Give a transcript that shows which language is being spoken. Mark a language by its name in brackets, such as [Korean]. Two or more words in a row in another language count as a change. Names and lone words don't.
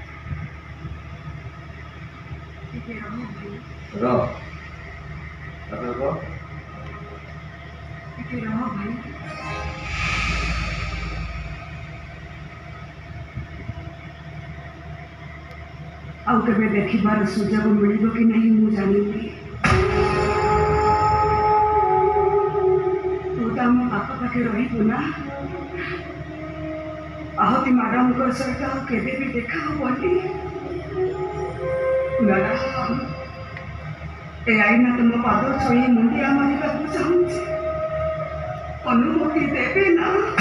[Hindi] टिके रहो भाई [Odia] ରହ ତାପରେ କହ [Hindi] टिके रहो भाई [Odia] ଆଉ କେବେ ଦେଖିବାର ସୁଯୋଗ ମିଳିବ କି ନାହିଁ ମୁଁ ଜାଣିନି ତୁ ତ ଆମ ପାଖାପାଖି ରହିବୁ ନା ଆହୁତି ମ୍ୟାଡ଼ାମଙ୍କ ସହିତ ଆଉ କେବେ ବି ଦେଖା ହବନି ମ୍ୟାଡ଼ାମ ଏ ଆଇନା ତମ ପାଦ ଛୁଇଁ ମୁଣ୍ଡିଆ ମାରିବାକୁ ଚାହୁଁଛି ଅନୁମତି ଦେବେ ନା